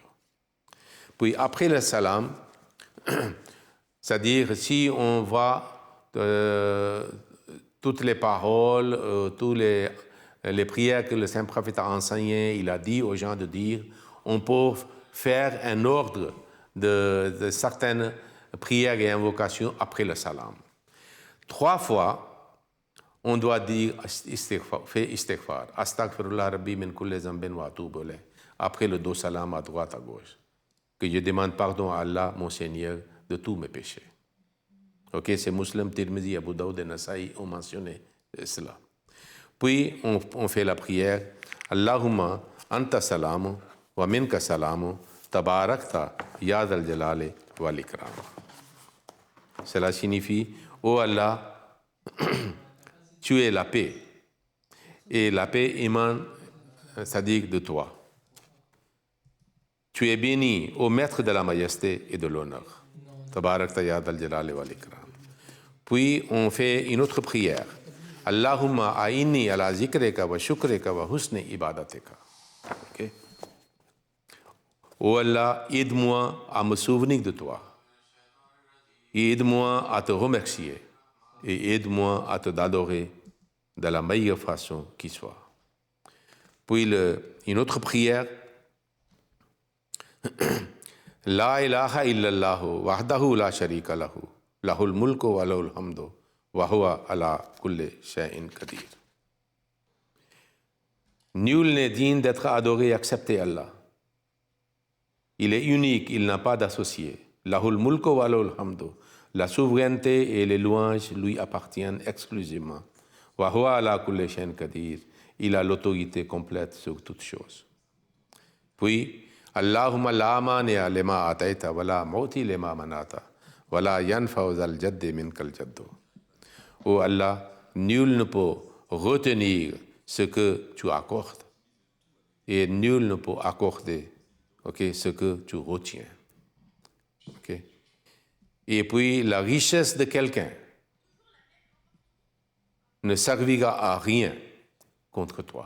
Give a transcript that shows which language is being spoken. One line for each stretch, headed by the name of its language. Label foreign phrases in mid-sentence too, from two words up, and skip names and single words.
French: Puis après le salam, c'est-à-dire si on voit toutes les paroles, tous les prières que le saint prophète a enseignées, il a dit aux gens de dire, on peut faire un ordre de certaines prières et invocations après le salam. 3 fois, on doit dire istighfar.
Arabic: أستغفر الله ربي من كل ذنب وأتوب إليه.
French: Après le 2 salam à droite, à gauche. Que je demande pardon à Allah, mon Seigneur, de tous mes péchés. Ok, c'est Muslim, Tirmidhi, Abu Daoud et Nasa'i ont mentionné cela. Puis, on fait la prière.
Arabic: اللهم أنت السلام ومنك السلام تباركت يا ذا الجلال والإكرام.
French: Cela signifie, ô Allah, tu es la paix. Et la paix émane, c'est-à-dire de toi. Tu es béni, ô maître de la majesté et de l'honneur.
Arabic: تباركت يا ذا الجلال والإكرام.
French: Puis on fait une autre prière.
Arabic: اللهم أعني على ذكرك وشكرك وحسن عبادتك.
French: Okay? Ô Allah, aide-moi à me souvenir de toi. Aide-moi à te remercier. Et aide-moi à te adorer de la meilleure façon qui soit. Puis une autre prière,
Arabic: لا إله إلا الله وحده لا شريك له، له الملك وله الحمد، وهو على كل شيء قدير.
French: Nul n'est digne d'être adoré et accepté Allah. Il est unique, il n'a pas d'associé.
Arabic: له الملك وله الحمد.
French: La souveraineté et les louanges lui appartiennent exclusivement.
Arabic: وهو على كل شيء قدير.
French: Il a l'autorité complète sur toutes choses. Puis,
Arabic: اللهم لا مانع لما أعطيت ولا معطي لما منعت ولا ينفع ذا الجد منك الجد.
French: Oh Allah, nul ne peut retenir ce que tu accordes et nul ne peut accorder ce que tu retiens. Et puis, la richesse de quelqu'un ne servira à rien contre toi.